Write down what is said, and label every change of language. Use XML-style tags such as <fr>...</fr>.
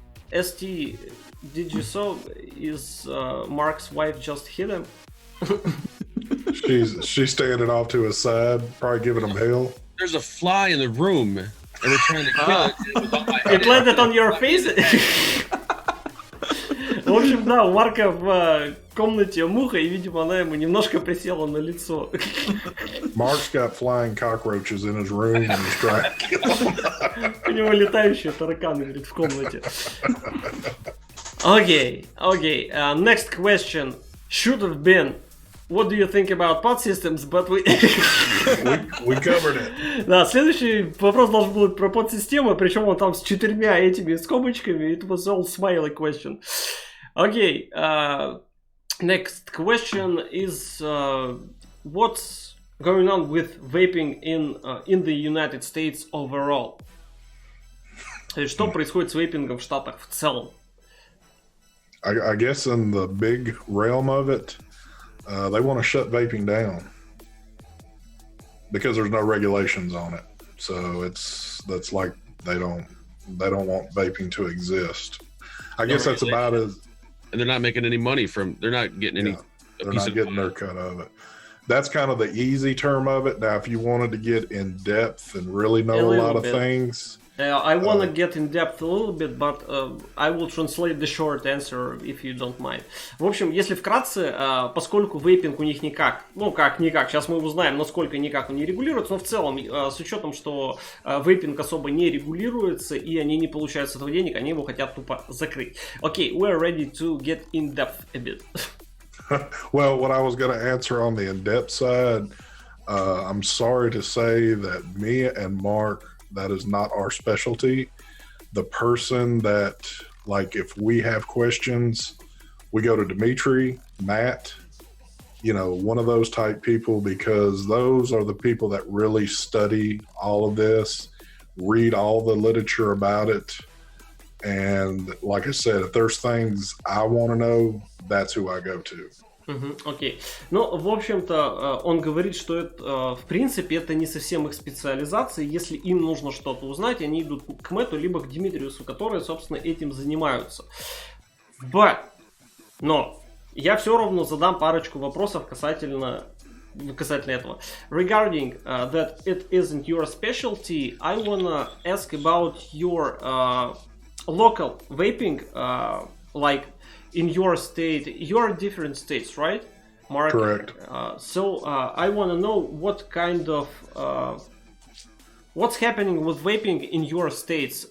<en>ST, did you saw is Mark's wife just hit him? She's standing off to his side, probably giving him hell. There's a fly in the room, and we're trying to kill it. It landed on your face?</en> <ru>В общем, да, у Марка в комнате муха, и, видимо, она ему немножко присела на лицо.</ru> <en>Mark's got flying cockroaches in his room and he's trying to kill them.</en> <ru>У него летающие тараканы, говорит, в комнате.</ru> <en>Okay. Next question should have been, what do you think about pod systems? But we covered it.</en> <ru>Да, следующий вопрос должен был быть про подсистемы, причем он там с 4 этими скобочками.</ru> <en>It was all smiley question. Okay, next question is what's going on with vaping in the United States overall?</en> <ru>То есть, что происходит с вейпингом в Штатах в целом?</ru> <en>I guess in the big realm of it, they want to shut vaping down because there's no regulations on it. So that's like they don't want vaping to exist. I guess that's about as. And they're not making any money they're not getting any. They're not getting their cut of it. That's kind of the easy term of it. Now, if you wanted to get in depth and really know a lot of things. I want to get in depth a little bit, but I will translate the short answer if you don't mind.</en> <ru>В общем, если вкратце, поскольку вейпинг у них никак, сейчас мы узнаем, насколько никак он не регулируется, но в целом, с учетом, что вейпинг особо не регулируется и они не получают с этого денег, они его хотят тупо закрыть.</ru> <en>Okay, we're ready to get in depth a bit. Well, what I was going to answer on the in-depth side, I'm sorry to say that me and Mark, that is not our specialty. The person that, like, if we have questions, we go to Dimitri, Matt, one of those type people, because those are the people that really study all of this, read all the literature about it. And like I said, if there's things I want to know, that's who I go to.</en> <ru>Окей. Ну, в общем-то, он говорит, что это, в принципе, это не совсем их специализация. Если им нужно что-то узнать, они идут к Мэтту, либо к Димитриусу, которые, собственно, этим занимаются. Но я все равно задам парочку вопросов касательно касательно этого.</ru> <en>Regarding that it isn't your specialty, I wanna ask about your local vaping, like in your state. You're different states, right, Mark? Correct. So I wanna know what kind of what's happening with vaping in your states.</en>